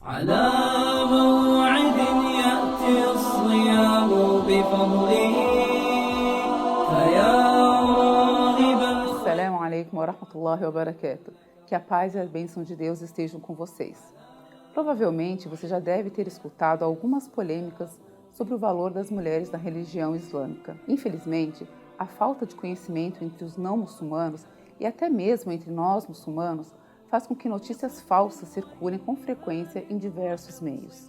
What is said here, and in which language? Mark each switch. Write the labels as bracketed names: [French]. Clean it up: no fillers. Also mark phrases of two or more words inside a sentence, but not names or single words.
[Arabic] على موعد يأتي الصيام بفضله فيا راغبا. السلام عليكم ورحمة الله وبركاته. [Portuguese] Que a paz e a bênção de Deus estejam com vocês. Provavelmente você já deve ter escutado algumas polêmicas sobre o valor das mulheres na religião islâmica. Infelizmente, a falta de conhecimento entre os não muçulmanos e até mesmo entre nós muçulmanos faz com que notícias falsas circulem com frequência em diversos meios.